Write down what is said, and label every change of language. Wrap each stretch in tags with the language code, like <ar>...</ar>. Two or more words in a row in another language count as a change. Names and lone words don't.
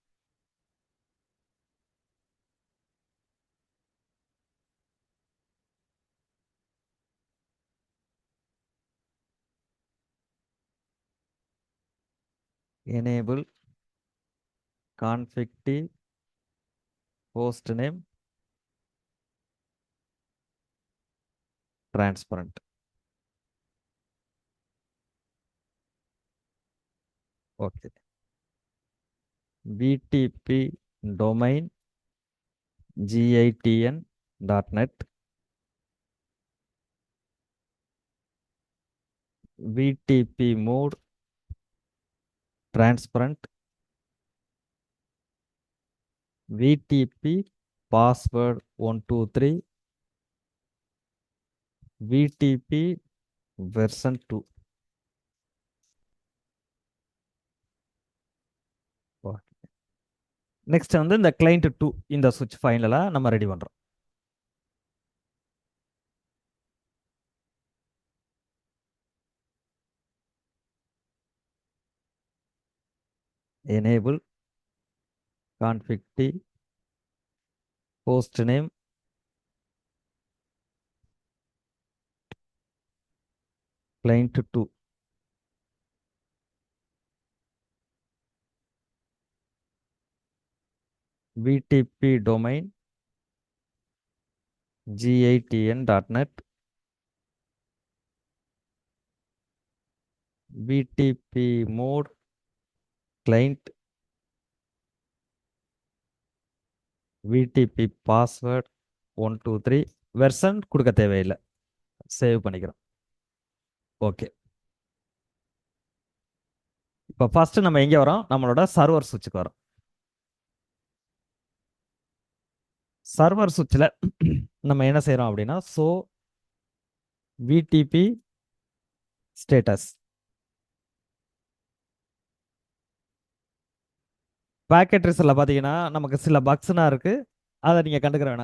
<en>enable config host name transparent. ஓகே. VTP domain gitn.net VTP mode transparent VTP password 123 VTP version 2.</en> <ta>நெக்ஸ்ட் வந்து இந்த கிளைண்ட் 2 இந்த சுவிட்ச் ஃபைனலாக நம்ம ரெடி பண்ணுறோம்.</ta> <en>எனேபிள் config host name client 2. VTP domain gitn.net VTP mode client VTP password 123</en> <ta>வெர்ஷன் கொடுக்க தேவையில்லை, சேவ் பண்ணிக்கிறோம். ஓகே. இப்போ ஃபர்ஸ்ட் நம்ம எங்கே வரோம், நம்மளோட சர்வர் சுவிட்சுக்கு வரோம். சர்வர் சுவிட்சில் நம்ம என்ன செய்கிறோம் அப்படின்னா ஸோ</ta> <en>VTP status packet</en> <ta>ரிசல்ட்டில் பார்த்தீங்கன்னா நமக்கு சில பக்ஸ்னா இருக்குது, அதை நீங்கள் கண்டுக்கிற வேணாம்.</ta>